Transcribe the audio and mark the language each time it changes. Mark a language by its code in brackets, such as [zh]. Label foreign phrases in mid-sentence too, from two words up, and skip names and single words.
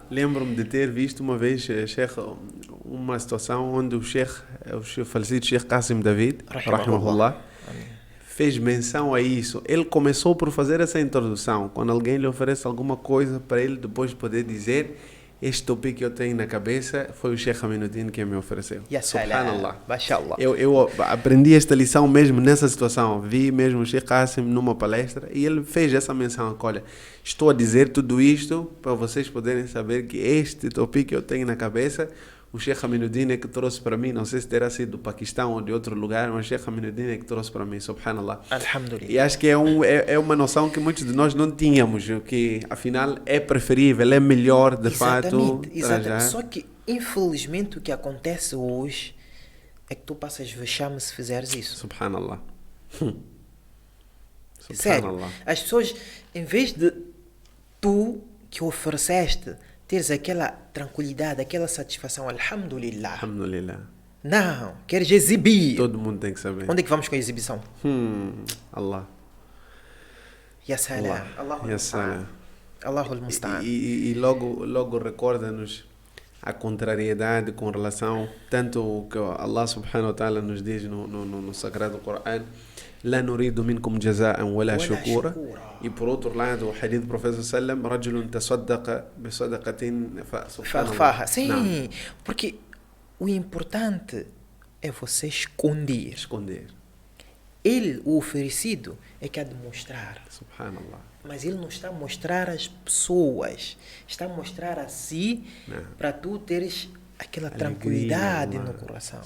[pt] Lembro-me de ter visto uma vez, Sheikh, uma situação onde o falecido Sheikh Qasim David, rahimahullah, fez menção a isso. Ele começou por fazer essa introdução. Quando alguém lhe oferece alguma coisa, para ele depois poder dizer, este tópico que eu tenho na cabeça foi o Sheikh Aminuddin que me ofereceu. Subhanallah. Mashallah. Eu aprendi esta lição mesmo nessa situação. Vi mesmo o Sheikh Qasim numa palestra e ele fez essa menção. Olha, estou a dizer tudo isto para vocês poderem saber que este tópico que eu tenho na cabeça, o Sheikh Aminuddin é que trouxe para mim, não sei se terá sido do Paquistão ou de outro lugar, mas o Sheikh Aminuddin é que trouxe para mim, subhanallah. Alhamdulillah. E acho que é uma noção que muitos de nós não tínhamos, que afinal é preferível, é melhor de fato. Exatamente. Só que infelizmente o que acontece hoje é que tu passas vexame se fizeres isso. Subhanallah. Sério, as pessoas, em vez de tu que ofereceste teres aquela tranquilidade, aquela satisfação, alhamdulillah. Alhamdulillah. Não, queres exibir. Todo mundo tem que saber. Onde é que vamos com a exibição? Allah. [ar] يا سلام. الله المستعان. [pt] E logo recorda-nos a contrariedade com relação tanto o que Allah [ar] سبحانه وتعالى [pt] nos diz no Sagrado Coran, [ar] لا نريد منكم جزاء ولا شكورا. [pt] E por outro lado, o hadith do profeta sallam, [ar] رجل تصدق بصدقة فأخفاها. [pt] Sim, porque o importante é você esconder. Ele, o oferecido, é que há de mostrar. Subhanallah. Mas ele não está a mostrar às pessoas, está a mostrar a si para tu teres aquela tranquilidade no coração.